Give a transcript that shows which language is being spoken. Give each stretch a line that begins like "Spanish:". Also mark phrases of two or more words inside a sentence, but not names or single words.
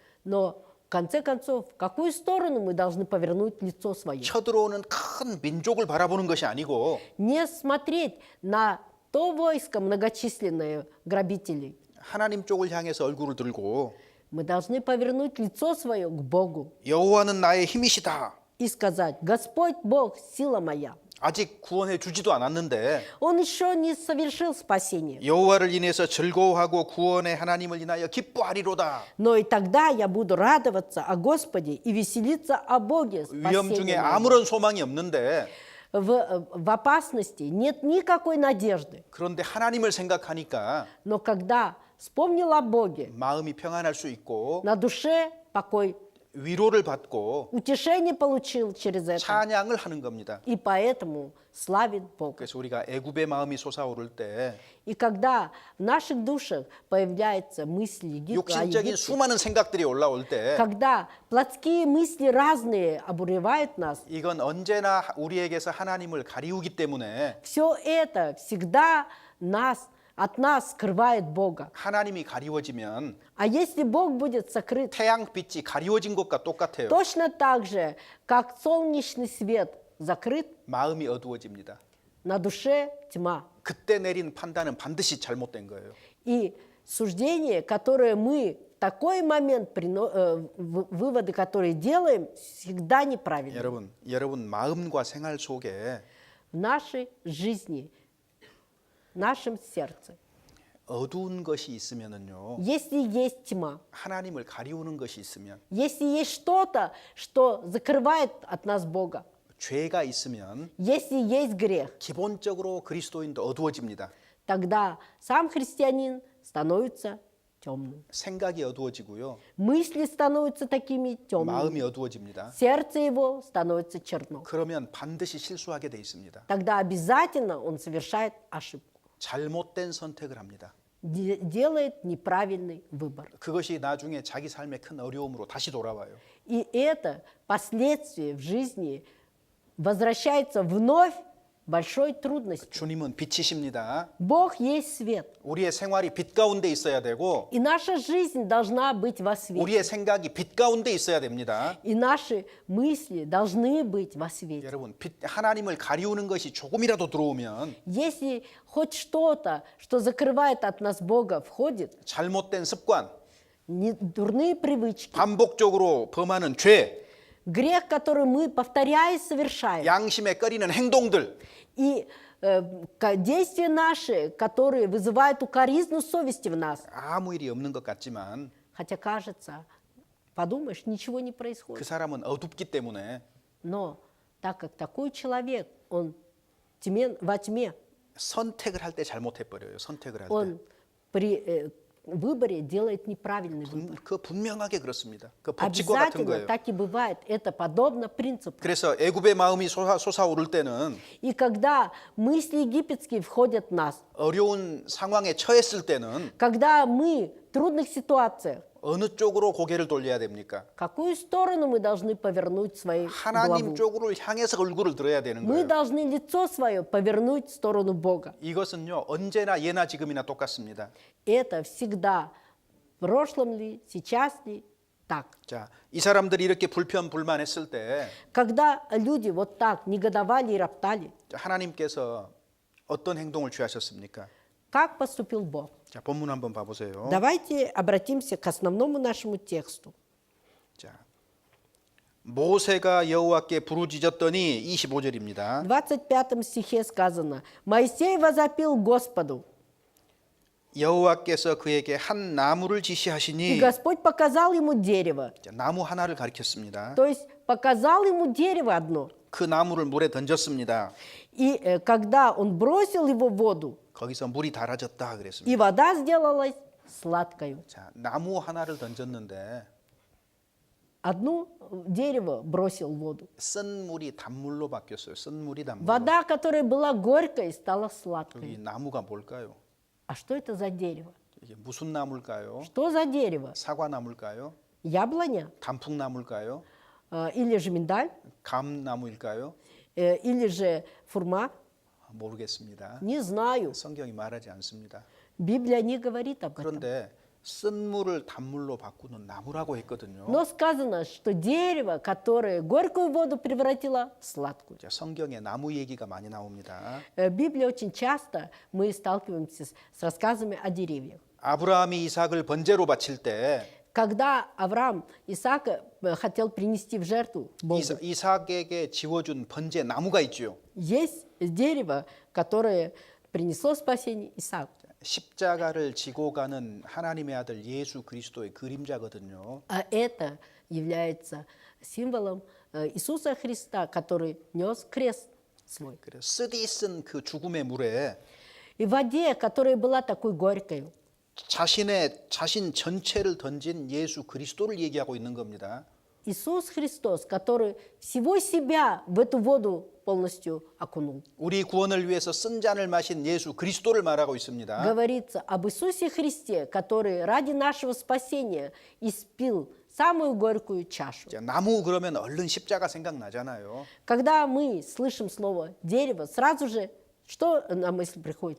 Russian: но конце концов, в какую сторону мы должны повернуть лицо свое?
Korean: 쳐들어오는 큰 민족을 바라보는 것이 아니고
Russian: Не смотреть на то войско многочисленное грабителей.
Korean: 하나님 쪽을 향해서 얼굴을 들고
Russian: Мы должны повернуть лицо свое к Богу
Korean: 여호와는 나의 힘이시다.
Russian: и сказать: Господь Бог, сила моя.
Korean: 아직 구원해 주지도 않았는데
Russian: Он еще не совершил спасение.
Korean: 여호와를 인해서 즐거워하고 구원의 하나님을 인하여 기뻐하리로다.
Russian: Но и тогда я буду радоваться о Господе и веселиться о Боге
Korean: 위험 중에
Russian: спасения моего.
Korean: 아무런 소망이 없는데
Russian: В опасности нет никакой надежды.
Korean: 그런데 하나님을 생각하니까
Russian: Но когда вспомнил о Боге,
Korean: 마음이 평안할 수 있고
Russian: на душе покой,
Korean: 위로를 받고
Russian: утешение получил через это.
Korean: 찬양을 하는 겁니다.
Russian: И поэтому славит Бога.
Korean: 그래서 우리가 애굽의 마음이 솟아오를 때
Russian: И когда в наших душах появляются мысли о
Korean: 육신적인
Russian: Египте,
Korean: 수많은 생각들이 올라올 때
Russian: когда плотские мысли разные обуревают нас,
Korean: 이건 언제나 우리에게서 하나님을 가리우기 때문에
Russian: все это всегда от нас скрывает Бога.
Korean: 하나님이 가리워지면
Russian: А если Бог будет сокрыт,
Korean: 태양빛이 가리워진 것과 똑같아요.
Russian: точно так же, как солнечный свет закрыт,
Korean: 마음이 어두워집니다.
Russian: на душе тьма.
Korean: 그때 내린 판단은 반드시 잘못된 거예요.
Russian: И суждение, которое мы в такой момент, выводы, которые делаем, всегда неправильны.
Korean: 여러분 마음과 생활 속에
Russian: В нашей жизни, в нашем сердце,
Korean: 어두운 것이 있으면은요.
Russian: если есть тьма,
Korean: 하나님을 가리우는 것이 있으면
Russian: если есть что-то, что закрывает от нас Бога,
Korean: 죄가 있으면
Russian: если есть грех,
Korean: 기본적으로 그리스도인도 어두워집니다.
Russian: тогда сам христианин становится темным.
Korean: 생각이 어두워지고요.
Russian: Мысли становятся такими темными.
Korean: 마음이 어두워집니다.
Russian: Сердце его становится черно.
Korean: 그러면 반드시 실수하게 돼 있습니다.
Russian: Тогда обязательно он совершает ошибку,
Korean: 잘못된 선택을 합니다.
Russian: делает неправильный выбор.
Korean: 그것이 나중에 자기 삶에 큰 어려움으로 다시 돌아와요.
Russian: И это последствия в жизни возвращается вновь большой трудностью.
Korean: 주님은 빛이십니다.
Russian: Бог есть свет.
Korean: 우리의 생활이 빛 가운데 있어야 되고
Russian: И наша жизнь должна быть во свете.
Korean: 우리의 생각이 빛 가운데 있어야 됩니다.
Russian: И наши мысли должны быть во свете.
Korean: 여러분, 하나님을 가리우는 것이 조금이라도 들어오면
Russian: Если хоть что-то, что закрывает от нас Бога, входит,
Korean: 잘못된 습관,
Russian: дурные привычки,
Korean: 반복적으로 범하는 죄,
Russian: грех, который мы, повторяя, совершаем,
Korean: 양심에 꺼리는 행동들,
Russian: и действия наши, которые вызывают укоризну совести в нас.
Korean: 아무 일이 없는 것 같지만
Russian: Хотя кажется, подумаешь, ничего не
Korean: 그
Russian: происходит.
Korean: 사람은 어둡기 때문에
Russian: Но так как такой человек, он во тьме,
Korean: 선택을 할 때 잘못해버려요. 선택을 할 때.
Russian: он при выборе делает неправильный выбор.
Korean: 그 분명하게 그렇습니다. 그 법칙과 같은
Russian: Обязательно
Korean: 거예요.
Russian: так и бывает. Это подобно принципу.
Korean: 그래서 애굽의 마음이 솟아오를 때는
Russian: И когда мысли египетские входят в нас,
Korean: 어려운 상황에 처했을 때는
Russian: когда мы в трудных ситуациях,
Korean: 어느 쪽으로 고개를 돌려야 됩니까?
Russian: в какую сторону мы должны повернуть свои
Korean: 하나님
Russian: голову?
Korean: 쪽으로 향해서 얼굴을 들어야 되는
Russian: Мы
Korean: 거예요.
Russian: должны лицо свое повернуть в сторону Бога.
Korean: 이것은요 언제나 예나 지금이나 똑같습니다.
Russian: Это всегда, в прошлом ли, сейчас ли, так.
Korean: 자, 이 사람들이 이렇게 불평불만했을 때
Russian: Когда люди вот так негодовали и роптали,
Korean: 하나님께서 어떤 행동을 취하셨습니까?
Russian: как поступил Бог?
Korean: 자, 본문 한번 봐보세요.
Russian: Давайте обратимся к основному нашему тексту.
Korean: 자, 모세가 여호와께 부르짖었더니 25절입니다.
Russian: В 25 стихе сказано: «Моисей возопил Господу,
Korean: 여호와께서 그에게 한 나무를
Russian: и
Korean: 지시하시니
Russian: Господь показал ему дерево».
Korean: 자, 나무 하나를 가리켰습니다.
Russian: То есть показал ему дерево одно.
Korean: 그 나무를 물에 던졌습니다.
Russian: И когда он бросил его в воду,
Korean: 거기서 물이 달아졌다
Russian: и
Korean: 그랬습니다.
Russian: вода сделалась сладкою.
Korean: 자, 나무 하나를 던졌는데
Russian: Одно дерево бросил в воду.
Korean: 쓴 물이 단물로 바뀌었어요. 쓴 물이 단물로.
Russian: Вода, которая была горькой, стала
Korean: 여기
Russian: сладкой.
Korean: 나무가 뭘까요?
Russian: А что это за дерево?
Korean: 이게 무슨 나무일까요?
Russian: Что за дерево?
Korean: 사과나무일까요?
Russian: Яблоня?
Korean: 단풍나무일까요?
Russian: Или же миндаль?
Korean: 감나무일까요?
Russian: Или же фурма?
Korean: 모르겠습니다.
Russian: Не знаю.
Korean: 성경이 말하지 않습니다.
Russian: Библия не говорит об этом.
Korean: 그런데 쓴물을 단물로 바꾸는 나무라고 했거든요.
Russian: Но сказано, что дерево, которое горькую воду превратило в сладкую.
Korean: 자, 성경에 나무 얘기가 많이 나옵니다.
Russian: В Библии очень часто мы сталкиваемся с рассказами о деревьях.
Korean: 아브라함이 이삭을 번제로 바칠 때
Russian: Когда Авраам Исаака хотел принести в жертву Богу,
Korean: 이삭에게 지워준 번제 나무가 있죠.
Russian: есть дерево, которое принесло спасение Исааку.
Korean: 십자가를 지고 가는 하나님의 아들 예수 그리스도의 그림자거든요.
Russian: А это является символом Иисуса Христа, который нес крест свой.
Korean: 그래서 쓰디쓴 그 죽음의 물에
Russian: И в воде, которая была такой горькой,
Korean: 자신 전체를 던진 예수 그리스도를 얘기하고 있는 겁니다.
Russian: Иисус Христос, который всего себя в эту воду полностью окунул.
Korean: 우리 구원을 위해서 쓴 잔을 마신 예수 그리스도를 말하고 있습니다.
Russian: Говорится об Иисусе Христе, который ради нашего спасения испил самую горькую чашу.
Korean: 자, 나무 그러면 얼른 십자가 생각나잖아요.
Russian: Когда мы слышим слово «дерево», сразу же что на мысль приходит?